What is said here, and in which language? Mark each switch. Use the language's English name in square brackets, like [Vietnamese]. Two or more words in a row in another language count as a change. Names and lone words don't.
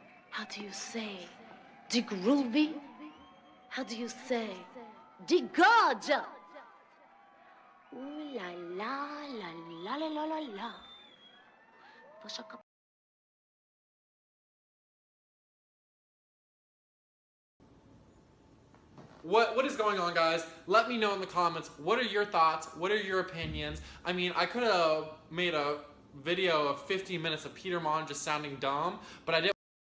[English] How do you say? De groovy? How do you say? De gorgeous? Ooh la la la la la la la la. What is going on, guys? Let me know in the comments. What are your thoughts? What are your opinions? I mean, I could have made a video of 50 minutes of Peter Mon just sounding dumb, but I didn't.